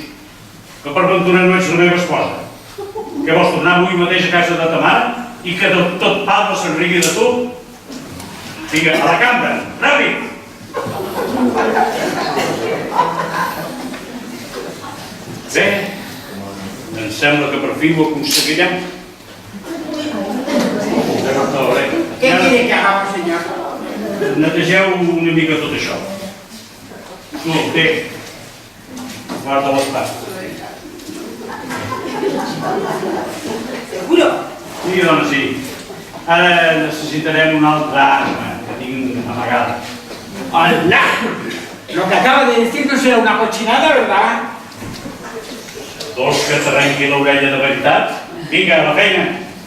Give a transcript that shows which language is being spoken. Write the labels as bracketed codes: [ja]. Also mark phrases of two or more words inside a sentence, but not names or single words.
[ca] Que per ventura no ets la meva esposa? Que vols tornar avui mateix a casa de ta mare i que tot Palma se'n rigui de tu? Vinga, a la cambra, ràpid! Bé, em sembla que per fi ho aconseguirem. [es] ¿Qué quiere que hagamos, señor? [ca] Netegeu una mica tot això. Tu, té, guarda l'estat. [es] ¿Seguro? [ca] Sí, dona, sí. Ara necessitarem una altra arma que tinc amagada. [es] ¡Hola! Lo que acaba de decirnos era una cochinada, ¿verdad? [ca] Vols que t'arrenqui l'orella de veritat? Vinga, a la feina!